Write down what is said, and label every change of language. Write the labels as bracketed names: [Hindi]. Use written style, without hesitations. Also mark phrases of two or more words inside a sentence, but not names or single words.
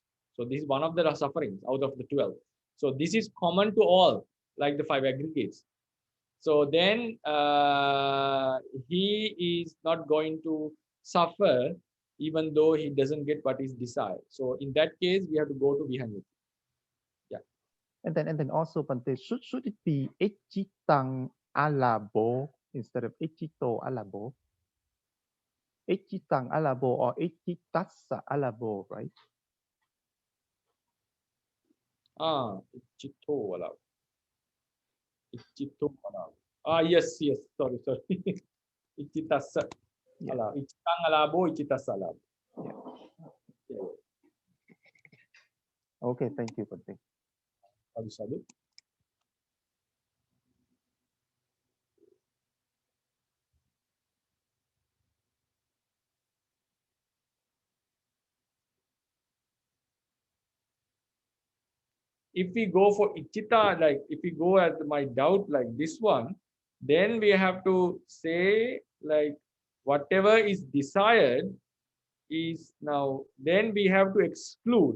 [English] So this is one of the sufferings out of the 12. So this is common to all, like the 5 aggregates. So then he is not going to suffer even though he doesn't get what is desired. So in that case, we have to go to Vihanyati. Yeah. And then also, Bhante, should it be [Pali] echitang alabo [English] instead of [Pali] echito alabo? Echitang alabo or echitassa alabo, right? Ichito alabo. Ichito alabo. Yes. Sorry. Ichitassa alabo. Ichitang alabo, ichitassa alabo. [English] Yeah. Okay, thank you, Bhante. Sadhu. If we go for ichita, like if we go at my doubt like this one, then we have to say like whatever is desired is now, then we have to exclude.